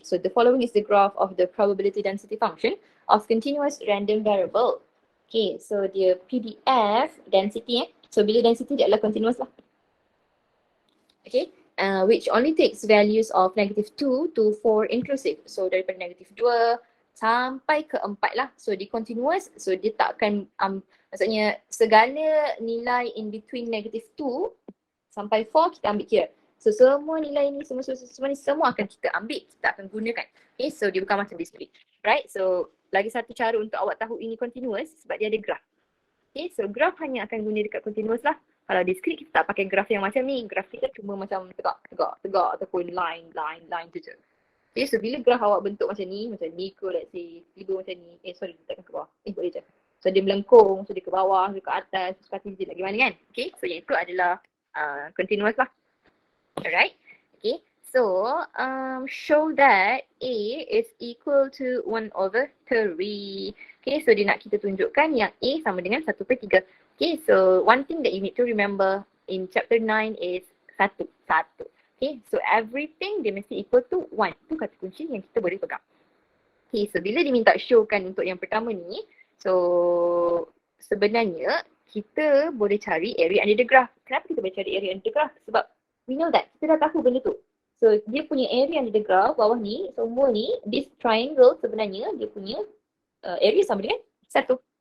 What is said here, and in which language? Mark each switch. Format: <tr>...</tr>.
<en>So the following is the graph of the probability density function of continuous random variable.</en> <ms>Okay, so dia PDF density So bila density dia adalah continuous lah.</ms> <en>Okay, which only takes values of -2 to 4 inclusive.</en> <ms>So daripada -2 sampai ke 4 lah. So dia continuous, so dia tak akan, maksudnya segala nilai</ms> <en>in between</en> <ms>-2 sampai 4 kita ambil kira. So semua nilai ni, semua akan kita ambil, kita akan gunakan. Okay, so dia bukan macam discrete.</ms> <en>Right,</en> <ms>so lagi satu cara untuk awak tahu ini continuous sebab dia ada graph. Okay, so graph hanya akan guna dekat continuous lah. Kalau discrete kita tak pakai graph yang macam ni. Graph kita cuma macam tegak ataupun line je. Okay, so bila graph awak bentuk macam ni ke,</ms> <en>let's say,</en> <ms>tiba macam ni. Sorry, letakkan ke bawah. Boleh je. So dia melengkung, so dia ke bawah, dia ke atas, so kata dia nak gimana kan. Okay, so yang itu adalah continuous lah. Alright, okay.</ms> <en>So, show that A is equal to 1/3. Okay, so</en> <ms>dia nak kita tunjukkan yang A sama dengan</ms> <en>1/3. Okay, so one thing that you need to remember in chapter 9 is 1.</en> <ms>Okay, so</ms> <en>everything</en> <ms>dia mesti</ms> <en>equal to 1.</en> <ms>Itu kata kunci yang kita boleh pegang. Okay, so bila diminta showkan untuk yang pertama ni, so sebenarnya kita boleh cari area under the graph. Kenapa kita boleh cari area under the graph? Sebab</ms> <en>we know that,</en> <ms>kita dah tahu benda tu. So dia punya area under the graph bawah ni, semua ni,</ms> <en>this triangle</en> <ms>sebenarnya dia punya area sama dengan 1.</ms>